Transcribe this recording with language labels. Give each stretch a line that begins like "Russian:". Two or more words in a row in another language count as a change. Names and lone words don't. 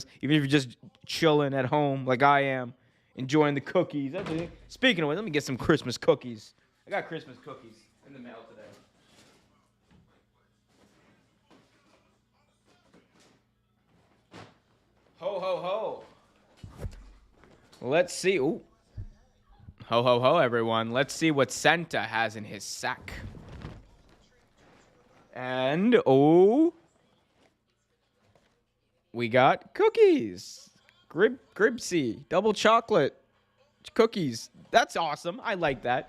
English: Even if you're just chilling at home like I am, enjoying the cookies. Speaking of which, let me get some Christmas cookies. I got Christmas cookies in the mail today. Ho, ho, ho. Let's see. Ooh. Ho, ho, ho, everyone. Let's see what Santa has in his sack. And, we got cookies. Gribsy. Double chocolate cookies. That's awesome. I like that.